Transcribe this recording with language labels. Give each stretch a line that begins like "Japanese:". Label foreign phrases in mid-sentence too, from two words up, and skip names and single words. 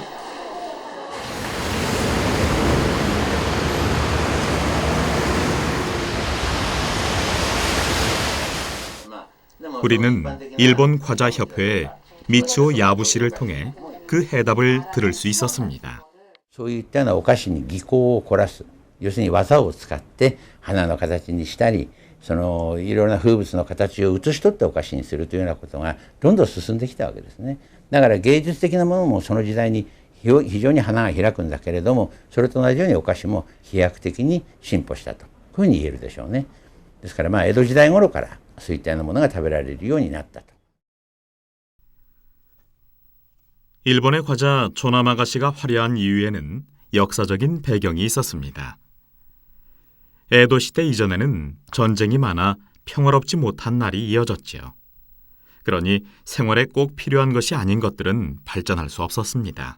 Korean: 우리는 일본 과자협회의 미치오 야부시를 통해 그 해답을 들을 수 있었습니다.
Japanese: そういったようなお菓子に技巧を凝らす、要するに技を使って花の形にしたり、そのいろいろな風物の形を写し取ってお菓子にするというようなことがどんどん進んできたわけですね。だから芸術的なものもその時代に非常に花が開くんだけれども、それと同じようにお菓子も飛躍的に進歩したと、こういうふうに言えるでしょうね。ですから江戸時代頃からそういったようなものが食べられるようになったと。
Korean: 일본의 과자 조나마가시가 화려한 이유에는 역사적인 배경이 있었습니다. 에도 시대 이전에는 전쟁이 많아 평화롭지 못한 날이 이어졌지요. 그러니 생활에 꼭 필요한 것이 아닌 것들은 발전할 수 없었습니다.